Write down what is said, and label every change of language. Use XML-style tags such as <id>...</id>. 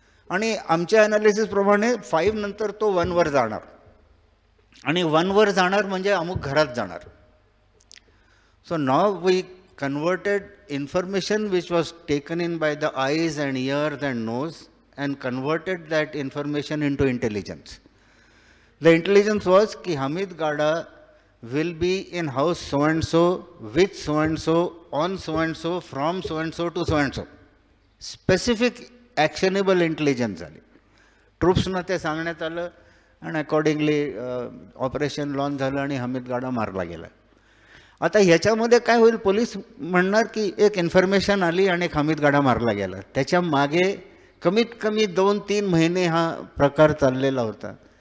<mr>आणि आमच्या ॲनालिसिसप्रमाणे 5 नंतर तो 1 वर जाणार आणि 1 वर जाणार म्हणजे अमुक घरात जाणार.</mr> <en>So now we converted information which was taken in by the eyes and ears and nose and converted that information into intelligence. The intelligence was ki Hamid Gada will be in house so and so, with so and so, on so and so, from so and so to so and so. Specific actionable intelligence झाली.</en> <mr>ट्रूप्सना ते सांगण्यात आलं आणि accordingly operation launch झालं आणि हमीद गाडा मारला गेला. आता ह्याच्यामध्ये काय होईल, पोलीस म्हणणार की एक इन्फॉर्मेशन आली आणि एक हमीद गाडा मारला गेला. त्याच्या मागे कमीत कमी 2-3 महिने हा प्रकार चाललेला होता.</mr>